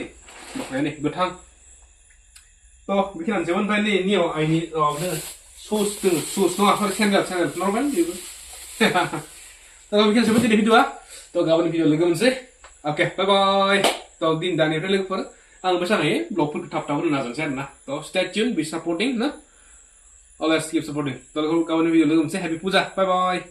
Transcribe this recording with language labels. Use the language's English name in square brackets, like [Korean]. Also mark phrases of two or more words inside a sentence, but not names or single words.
[Bodo] दख'नाया नै गोथां थ' बेखिनियानोसै ओमफ्राय नै नियाव आइनि माबा दोङो सुस दोङो सुस नङा सेन्देल नरमेल बेबो थ' बेखिनियानोसै दिनै भिडिअ'आ थ' गाबोन भिडिअ लोगो मोनसै [English] oke bye bye [Bodo] थ' दिन दानिफ्राय लोगोफोर आं मोजाङै ब्लगफोरखौ थाब थाब होनो नाजानोसै आरोना थ' [English] stay tuned be supporting [Bodo] ना [English] always keep supporting [Bodo] थ' गाबोन भिडिअ लोगो मोनसै [English] happy puja bye bye